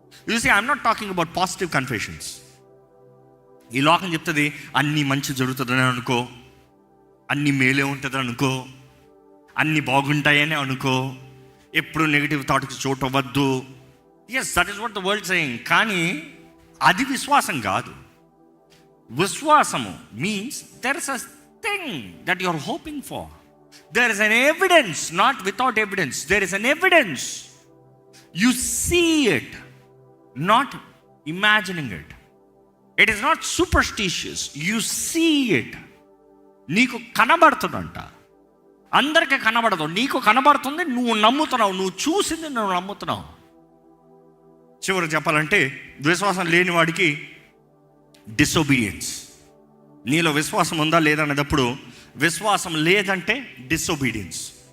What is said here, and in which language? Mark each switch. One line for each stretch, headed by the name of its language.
English: You see, I'm not talking about positive confessions.
Telugu: ఈ లోకం చెప్తుంది అన్నీ మంచి జరుగుతుందని అనుకో, అన్నీ మేలే ఉంటుందని అనుకో, అన్నీ బాగుంటాయని అనుకో, ఎప్పుడు నెగిటివ్ థాట్కి చోటు అవ్వద్దు.
English: Yes, that is what the world saying.
Telugu: కానీ అది విశ్వాసం కాదు.
English: విశ్వాసము means there is a thing that you are hoping for. There is an evidence, not without evidence. There is an evidence. You see it, not imagining it. It is not superstitious. You see it.
Telugu: నీకు కనబడుతుందంట. అందరికీ కనబడదు, నీకు కనబడుతుంది, నువ్వు నమ్ముతున్నావు, నువ్వు చూసింది నువ్వు నమ్ముతున్నావు. చివరికి చెప్పాలంటే విశ్వాసం లేని వాడికి డిసొబీడియన్స్. నీలో విశ్వాసం ఉందా లేదనేటప్పుడు విశ్వాసం లేదంటే డిసొబీడియన్స్.